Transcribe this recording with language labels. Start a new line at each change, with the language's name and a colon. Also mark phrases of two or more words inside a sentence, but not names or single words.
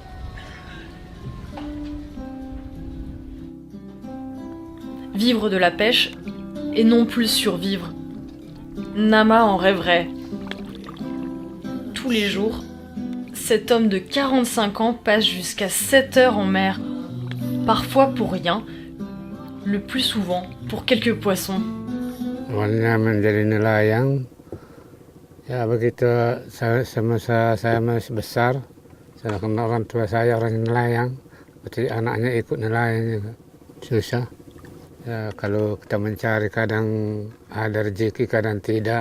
French: Vivre de la pêche et non plus survivre. Nama en rêverait. Tous les jours, cet homme de 45 ans passe jusqu'à 7 heures en mer, parfois pour rien, le plus souvent pour quelques poissons.
Indonesian: Awalnya menjadi nelayan, ya begitu semasa saya masih besar, saya kenal orang tua saya orang nelayan, berarti anaknya ikut nelayan juga, susah. Ya kalau kita mencari kadang ada rezeki kadang tidak.